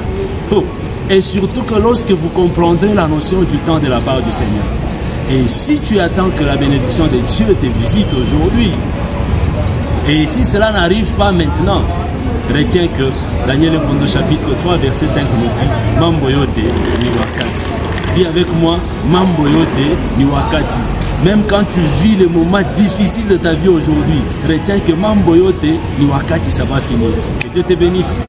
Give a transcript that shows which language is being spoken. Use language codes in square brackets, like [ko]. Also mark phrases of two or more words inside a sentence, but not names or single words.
[fr] Et surtout que lorsque vous comprendrez la notion du temps de la part du Seigneur. Et si tu attends que la bénédiction de Dieu te visite aujourd'hui, et si cela n'arrive pas maintenant, retiens que Daniel Bondo chapitre 3 verset 5 nous dit [sw] mambo yote ni wakati. [fr] Dis avec moi [sw] mambo yote ni wakati. [fr] Même quand tu vis les moments difficiles de ta vie aujourd'hui, retiens que [sw] mambo yote ni wakati, [fr] ça va finir. Que Dieu te bénisse.